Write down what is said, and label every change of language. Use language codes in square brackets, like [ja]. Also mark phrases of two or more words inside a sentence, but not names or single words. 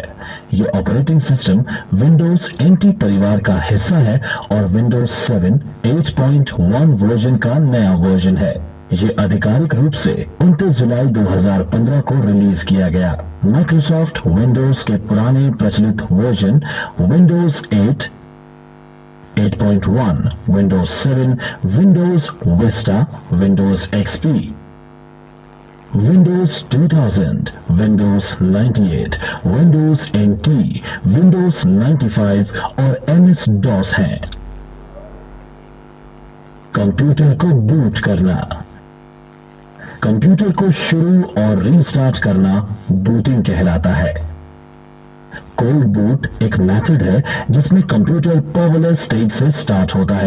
[hi] यह [en] operating system [hi] विंडोज एनटी परिवार का हिस्सा है और विंडोज 7 8.1 वर्जन का नया वर्जन है। ये आधिकारिक रूप से 29 जुलाई 2015 को रिलीज किया गया। माइक्रोसॉफ्ट विंडोज के पुराने प्रचलित वर्जन विंडोज 8, 8.1, Windows 7, Windows Vista, Windows XP, Windows 2000, Windows 98, Windows NT, Windows 95 और MS-DOS हैं। कंप्यूटर को बूट करना। कंप्यूटर को शुरू और रीस्टार्ट करना बूटिंग कहलाता है। [en] cold boot [hi] एक मेथड है जिसमें कंप्यूटर [en] powerless state [hi] से स्टार्ट होता है।